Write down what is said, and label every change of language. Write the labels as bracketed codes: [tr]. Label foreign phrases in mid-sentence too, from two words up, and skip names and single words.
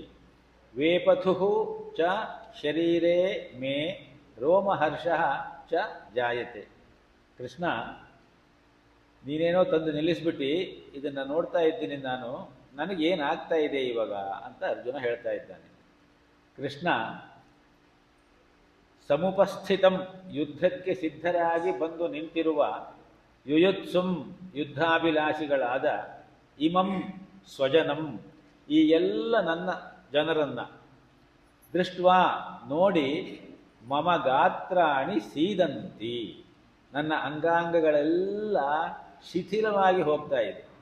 [sa] ವೇಪಥುಃ ಚ ಶರೀರೆ ಮೇ ರೋಮಹರ್ಷಃ ಚ ಜಾಯತೆ. ಕೃಷ್ಣ, [kn] ನೀನೇನೋ ತಂದು ನಿಲ್ಲಿಸ್ಬಿಟ್ಟು ಇದನ್ನು ನೋಡ್ತಾ ಇದ್ದೀನಿ ನಾನು, ನನಗೇನಾಗ್ತಾ ಇದೆ ಇವಾಗ ಅಂತ ಅರ್ಜುನ ಹೇಳ್ತಾ ಇದ್ದಾನೆ. [sa] ಕೃಷ್ಣ ಸಮುಪಸ್ಥಿತಂ [kn] ಯುದ್ಧಕ್ಕೆ ಸಿದ್ಧರಾಗಿ ಬಂದು ನಿಂತಿರುವ ಯುಯುತ್ಸುಂ ಯುದ್ಧಾಭಿಲಾಷಿಗಳಾದ [sa] ಇಮಂ ಸ್ವಜನಂ [kn] ಈ ಎಲ್ಲ ನನ್ನ ಜನರನ್ನ ದೃಷ್ಟ್ವಾ ನೋಡಿ [sa] ಮಮ ಗಾತ್ರಾಣಿ ಸೀದಂತಿ [kn] ನನ್ನ ಅಂಗಾಂಗಗಳೆಲ್ಲ ಶಿಥಿಲವಾಗಿ ಹೋಗ್ತಾ ಇದೆ.